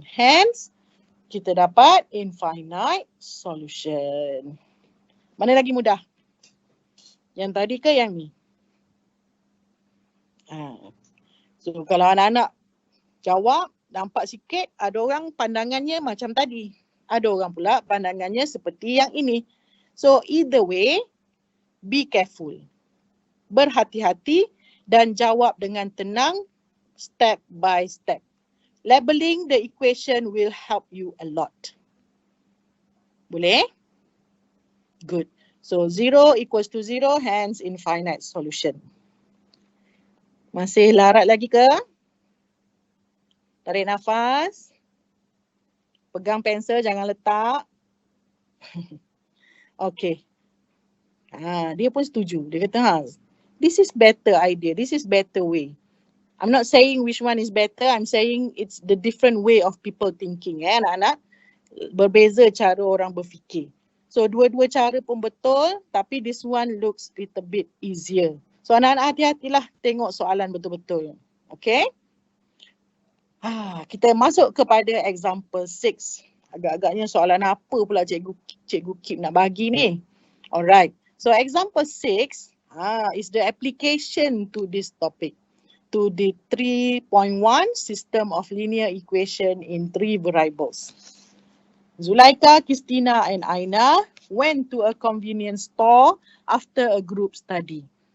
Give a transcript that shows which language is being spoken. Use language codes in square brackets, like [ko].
[ms] Hence, kita dapat infinite solution. Mana lagi mudah? Yang tadi ke yang ni? So kalau anak-anak jawab, nampak sikit ada orang pandangannya macam tadi. Ada orang pula pandangannya seperti yang ini. [en] So either way, be careful. [ms] Berhati-hati dan jawab dengan tenang [en] step by step. Labeling the equation will help you a lot. [ms] Boleh? [en] Good. So 0 equals to 0, hence infinite solution. [ms] Masih larat lagi ke? Tarik nafas. Pegang pensel, jangan letak. Okay. Dia pun setuju. Dia kata, [en] this is better idea. This is better way. I'm not saying which one is better. I'm saying it's the different way of people thinking. [ms] Anak-anak, berbeza cara orang berfikir. [en] So [ms] dua-dua cara pun betul, tapi [en] this one looks little bit easier. [ms] So anak-anak hati-hatilah tengok soalan betul-betul. Okay? Kita masuk kepada example 6. Agak-agaknya soalan apa pula cikgu keep nak bagi ni. Alright. [en] So example 6 is the application to this topic. To the 3.1 system of linear equation in 3 variables. Zulaika, Christina and Aina went to a convenience store after a group study.